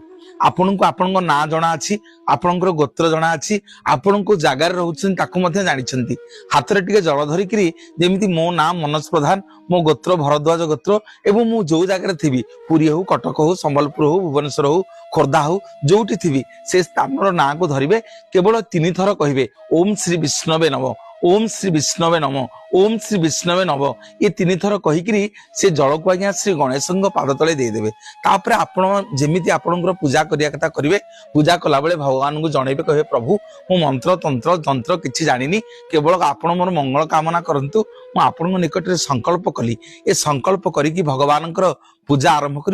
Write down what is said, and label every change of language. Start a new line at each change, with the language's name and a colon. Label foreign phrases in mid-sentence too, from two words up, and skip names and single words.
Odia: ଆପଣଙ୍କୁ ଆପଣଙ୍କୁ ନାଁ ଜଣା ଅଛି, ଆପଣଙ୍କର ଗୋତ୍ର ଜଣା ଅଛି, ଆପଣଙ୍କୁ ଜାଗାର ରହୁଛନ୍ତି ତାକୁ ମଧ୍ୟ ଜାଣିଛନ୍ତି। ହାତରେ ଟିକେ ଜଳ ଧରିକରି ଯେମିତି ମୋ ନାମ ମନୋଜ ପ୍ରଧାନ, ମୋ ଗୋତ୍ର ଭରଦ୍ୱାଜ ଗୋତ୍ର ଏବଂ ମୁଁ ଯେଉଁ ଜାଗାର ଥିବି ପୁରୀ ହେଉ, କଟକ ହେଉ, ସମ୍ବଲପୁର ହେଉ, ଭୁବନେଶ୍ୱର ହେଉ, ଖୋର୍ଦ୍ଧା ହେଉ, ଯେଉଁଠି ଥିବି ସେ ସ୍ଥାନର ନାଁ କୁ ଧରିବେ। କେବଳ 3 ଥର କହିବେ
Sanskrit: ओम श्री विष्णवे नमः, ओम श्री विष्णवे नमः, ओम श्री विष्णवे नमः।
Odia: ଏ 3 ଥର କହିକରି ସେ ଜଳ କୁ ଆଜ୍ଞା ଶ୍ରୀ ଗଣେଶ ପାଦ ତଳେ ଦେଇ ଦେବେ। ତାପରେ ଆପଣ ଯେମିତି ଆପଣଙ୍କର ପୂଜା କରିଆ କଥା କରିବେ। ପୂଜା କଲା ବେଳେ ଭଗବାନ କୁ ଜଣାଇବେ, କହେ ପ୍ରଭୁ ମୋ ମନ୍ତ୍ର ତନ୍ତ୍ର ତନ୍ତ୍ର କିଛି ଜାଣିନି, କେବଳ ଆପଣ ମୋର ମଙ୍ଗଳ କାମନା କରନ୍ତୁ। ମୁଁ ଆପଣ ନିକଟ ରେ ସଂକଳ୍ପ କଲି, ଏ ସଂକଳ୍ପ କରିକି ଭଗବାନଙ୍କର ପୂଜା ଆରମ୍ଭ କରିବେ।